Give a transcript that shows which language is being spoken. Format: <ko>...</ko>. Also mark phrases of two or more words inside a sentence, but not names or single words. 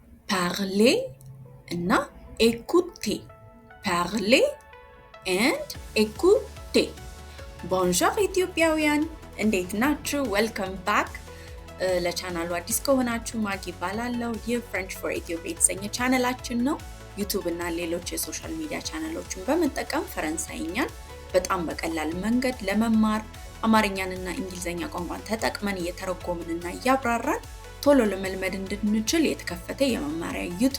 <fr>parler እና écouter parler and écouter bonjour</fr> <am>ኢትዮጵያውያን እንዴት ናችሁ</am> <en>welcome back</en> <am>ለቻናሉ አዲስ ከሆናችሁ ማጊ ባላለው የፍሬንች ፎር ኢትዮጵያ የተሰኘ ቻናላችን ነው ዩቲዩብ እና ሌሎች</am> <en>social media</en> <am>ቻናሎችን በመጠቀም ፈረንሳይኛን በጣም በቀላል መንገድ ለመማር አማርኛንና እንግሊዘኛ ቋንቋን ተጠቅመን እየተረጎምንና እያብራራን ቶሎ ለመልመድ እንድንችል የተከፈተ የመማሪያ ዩቲዩብ</am>